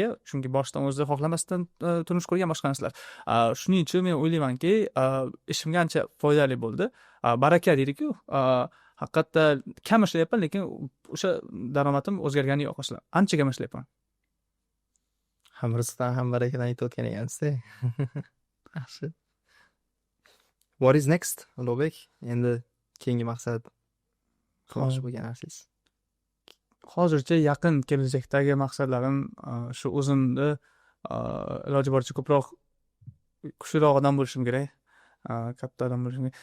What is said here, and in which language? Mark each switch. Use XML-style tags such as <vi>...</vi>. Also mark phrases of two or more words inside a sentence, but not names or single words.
<uz>Chunki boshdan o'zi xohlamasdan turmush qurgan boshqa narsalar. Shuning uchun men o'ylaymanki, ishimga ancha foydali bo'ldi. Baraka deydi-ku. Haqiqatda kam ishlayapman, lekin o'sha daromadim o'zgargani yo'q aslida. Ancha kam ishlayapman. Ham rizqdan ham barakadan aytayotgan ekansiz. Yaxshi.</uz> <en>What is next, Ulug'bek?</en> <uz>Endi keyingi maqsad qilmoqchi bo'lgan narsangiz. Hozircha yaqin kelajakdagi maqsadlarim shu o'zimni iloji boricha ko'proq kuchliroq odam bo'lishim kerak. Katta odam bo'lishim kerak.</uz>